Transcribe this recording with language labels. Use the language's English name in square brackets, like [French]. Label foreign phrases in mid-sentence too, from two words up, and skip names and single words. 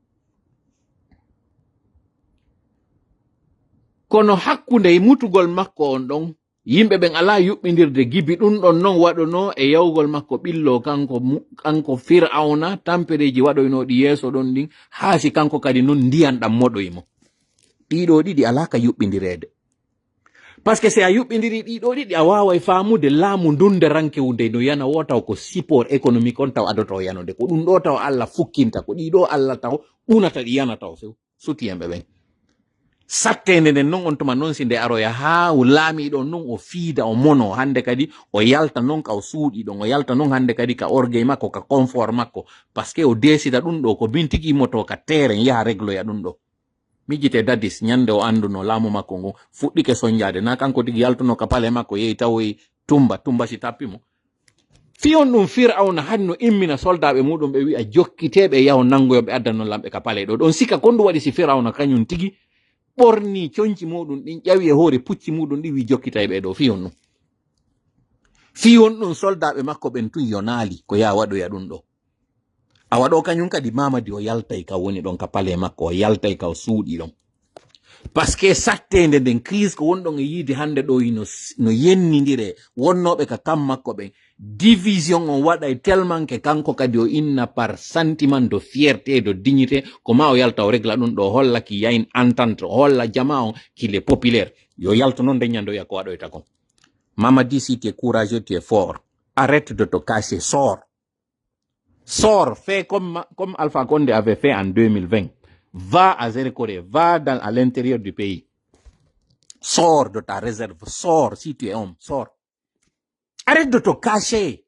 [Fula] kono hakkunde mutugol makko on ɗon yimɓe ɓen ala yuɓɓindirde gibi ɗum ɗon non waɗono e yawgol makko ɓillo kanko Firawna tampereji waɗoynoɗi yeeso ɗon ɗin haasi kanko kadi non ndiyan ɗam moɗoymo ɗiɗo ɗiɗi ala ka yuɓɓindirede [French] par ce que [Fula] si a yuɓɓindiri ɗiɗo ɗiɗi a waway famude laamu ndunde rankewunde no yana wo taw ko [French] support économique [Fula] on taw adoto yanode ko ɗum ɗo taw Allah fukkinta ko ɗiɗo Allah taw ɓunata ɗi yana taw few suti yemɓe ɓen sattende nden non on tuma noon si nde aroya ha laamiɗo non o fiida o mono hande kadi o yalta non ka o suuɗi ɗon o yalta non hande kadi ka orgueil makko ka confort makko [French] par ce que [Fula] o desida ɗum ɗo ko min tigi moto ka terrain yaha régloya ɗum ɗo mijite dadis nyande o anduno laamu makko ngo fuɗɗike soñjade na kanko tigi yaltuno ka pale makko yehi tawoyi tumba si tappimo fiyon ɗum Firawna hani no immina soldaɓe muɗum ɓe wi'a jokkiteɓe yaho nangoyoɓe addanno lamɓe ka pale ɗo ɗon sika kondu waɗi si Firawna kañum tigi ɓorni coñci muɗum ɗin ƴawi e hoore pucci muɗum ɗin wi jokkitay ɓe ɗo fiyon ɗum soldaɓe makko ɓen tun yo naali ko ya waɗoya ɗum ɗo a waɗo kañum kadi Mamadi o yaltay ka woni ɗon ka pale makko o yaltay ka o suuɗi ɗon [French] par ce que [Fula] sattende nden crise ko wonɗon e yiide hande ɗo no yennidire wonnoɓe ka kam makko ɓen division on waɗay [French] tellement que [Fula] kanko kadi o inna [French] par sentiment de fierté de dignité [Fula] ko ma o yalta o régla ɗum ɗo holla ki yayin entente holla jama on [French] qu'il est populaire [Fula] yo yalta noon nde ñandoya ko waɗoyta kon Mamadi, [French] si tu es courageux, tu es fort, arrête de te cacher, sors, fais comme Alpha Condé avait fait en 2020. Va à Zérekoré, va à l'intérieur du pays. Sors de ta réserve, sors si tu es homme, sors. Arrête de te cacher.